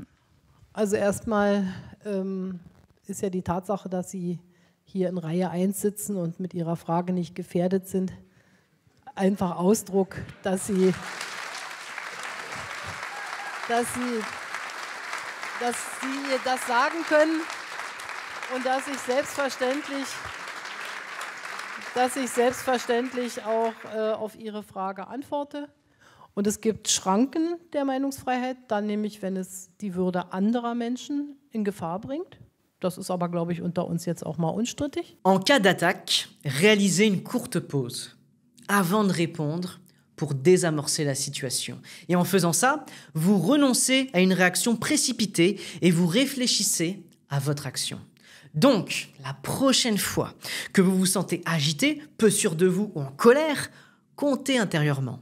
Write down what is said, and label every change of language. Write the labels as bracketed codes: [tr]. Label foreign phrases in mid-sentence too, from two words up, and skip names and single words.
[de] Also erstmal ist ja die Tatsache, dass Sie hier in Reihe 1 sitzen und mit Ihrer Frage nicht gefährdet sind, einfach Ausdruck, dass Sie das sagen können und dass ich selbstverständlich auch auf Ihre Frage antworte. Und es gibt Schranken der Meinungsfreiheit, dann nämlich, wenn es die Würde anderer Menschen in Gefahr bringt. Das ist aber, glaube ich, unter uns jetzt auch mal unstrittig. [fr] En cas d'attaque, réalisez une courte pause avant de répondre pour désamorcer la situation. Et en faisant ça, vous renoncez à une réaction précipitée et vous réfléchissez à votre action. Donc, la prochaine fois que vous vous sentez agité, peu sûr de vous ou en colère, comptez intérieurement.